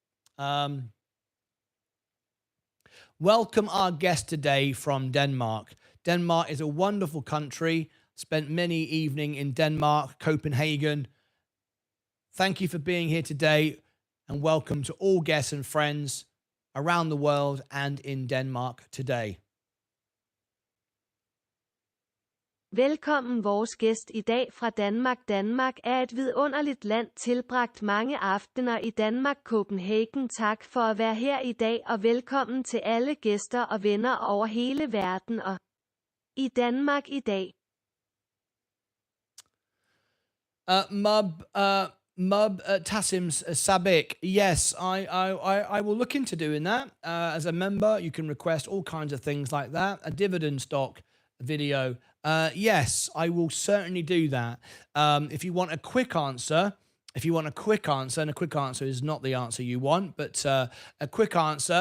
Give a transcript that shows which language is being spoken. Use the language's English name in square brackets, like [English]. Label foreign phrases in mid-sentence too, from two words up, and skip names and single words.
[English] Welcome our guest today from Denmark. Denmark is a wonderful country. Spent many evening in Denmark, Copenhagen. Thank you for being here today, and welcome to all guests and friends around the world and in Denmark today. [Danish] Velkommen vores gæst i dag fra Danmark. Danmark er et vidunderligt land, tilbragt mange aftener i Danmark, Copenhagen. Tak for at være her i dag, og velkommen til alle gæster og venner over hele verden og i Danmark i dag. [English] Tassim Sabik, yes, I will look into doing that. As a member, you can request all kinds of things like that. A dividend stock video. Yes, I will certainly do that. If you want a quick answer, and a quick answer is not the answer you want, but a quick answer.